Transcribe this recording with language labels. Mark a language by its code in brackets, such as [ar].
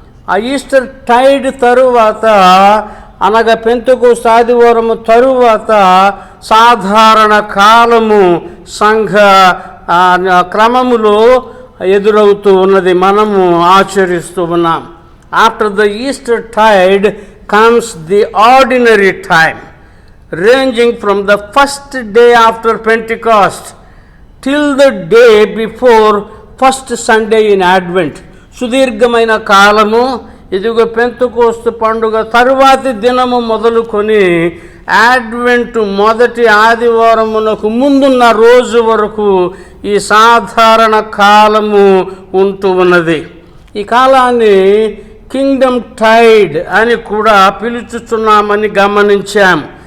[te] ఆ Easter Tide తరువాత అనగా పెంతెకోస్తు ఆదివారము తరువాత సాధారణ కాలము సంఘ క్రమములో ఎదురవుతూ ఉన్నది, మనము ఆచరిస్తూ ఉన్నాం. [en] After the Easter tide comes the ordinary time, ranging from the first day after Pentecost till the day before first Sunday in Advent. [te] సుదీర్ఘమైన కాలము. ఇదిగో పెంతెకోస్తు పండుగ తరువాతి దినము మొదలుకొని అడ్వెంట్ మొదటి ఆదివారమునకు ముందున్న రోజు వరకు ఈ సాధారణ కాలము ఉంటూ ఉన్నది. ఈ కాలాన్ని కింగ్డమ్ టైడ్ అని కూడా పిలుచుచున్నామని గమనించాం.